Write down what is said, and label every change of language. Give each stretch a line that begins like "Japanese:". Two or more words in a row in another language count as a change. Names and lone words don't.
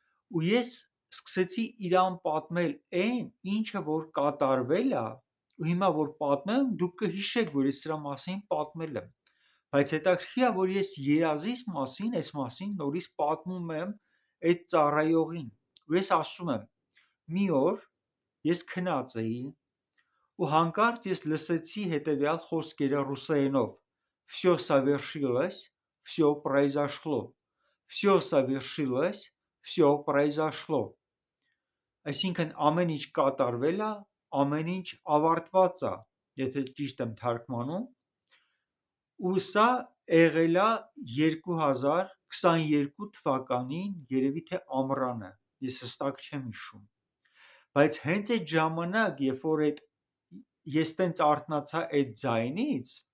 Armenian: ու ես սկսեցի իրան պատմել այն, ինչը որ կատարվել է, ու հիմա որ պատմեմ, դուք կհիշեք, որ ես սրա մասին պատմել եմ, բայց հետաքրքիր է, որ ես երազիս մասին նորից պատմում եմ այդ ծառայողին, ու ես ասում եմ, մի օր ես քնած էի, ու հանկարծ ես լսեցի հետևյալ խոսքերը ռուսերենով.
Russian: «Всё совершилось, всё произошло, всё совершилось, всё произошло»,
Armenian: այսինքն ամեն ինչ կատարվել է, ամեն ինչ ավարտված է, եթե ճիշտ եմ թարգմանում, ու սա եղել է 2022 թվականին, երևի թե ամռանը, ես հստակ չեմ հիշում, բայց հենց այդ ժամանակ, երբ որ ես տենց արթնացա այդ ձայնից,